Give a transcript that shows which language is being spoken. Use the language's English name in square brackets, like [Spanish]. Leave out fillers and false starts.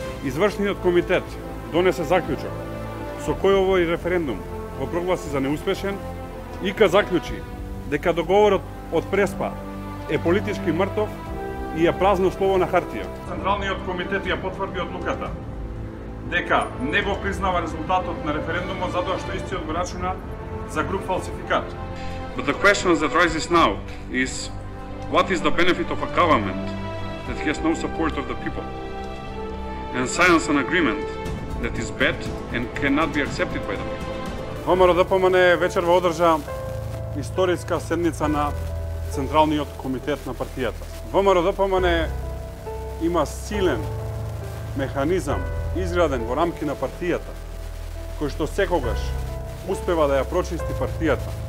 [Macedonian] Извршниот комитет донесе заклучок со кој овој референдум го прогласи за неуспешен и заклучи дека договорот од Преспа е политички мртов и е празно слово на хартија. Централниот комитет ја потврди одлуката дека не го признава резултатот на референдумот затоа што истиот го рачуна за груб фалсификат. [English] But the question that rises now is what is the benefit of a government that has no support of the people? and signs an agreement that is bad and cannot be accepted by them. [Macedonian] ВМРО-ДПМНЕ вечерва одржа историска седница на Централниот комитет на партијата. ВМРО-ДПМНЕ има силен механизам изграден во рамки на партијата, кој што секогаш успева да ја прочисти партијата.